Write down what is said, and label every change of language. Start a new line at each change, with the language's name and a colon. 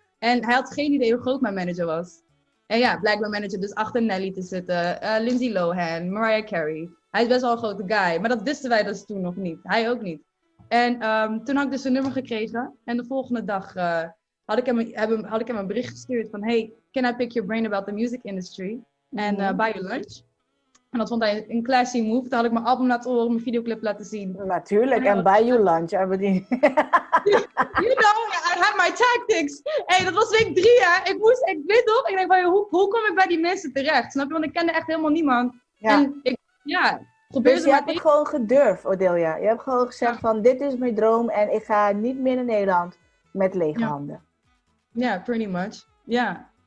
Dutch: En hij had geen idee hoe groot mijn manager was. En ja, blijkbaar manager dus achter Nelly te zitten. Lindsay Lohan, Mariah Carey. Hij is best wel een grote guy. Maar dat wisten wij dus toen nog niet. Hij ook niet. En toen had ik dus een nummer gekregen. En de volgende dag had ik hem een bericht gestuurd van...
English: Hey, can I pick your brain about the music industry?
Dutch: En
English: buy you lunch?
Dutch: En dat vond hij een classy move. Toen had ik mijn album laten horen, mijn videoclip laten zien. Natuurlijk, en
English: buy you lunch. You know, I had my tactics.
Dutch: Hey, dat was week 3, hè. Ik weet toch? Ik denk van, hoe kom ik bij die mensen terecht? Snap je? Want ik kende echt helemaal niemand. Ja. En dus je hebt het gewoon gedurfd, Odelia. Je hebt gewoon gezegd van, dit is mijn droom en ik ga niet meer naar Nederland met lege handen. Ja,
English: pretty much.
Dutch: Ja.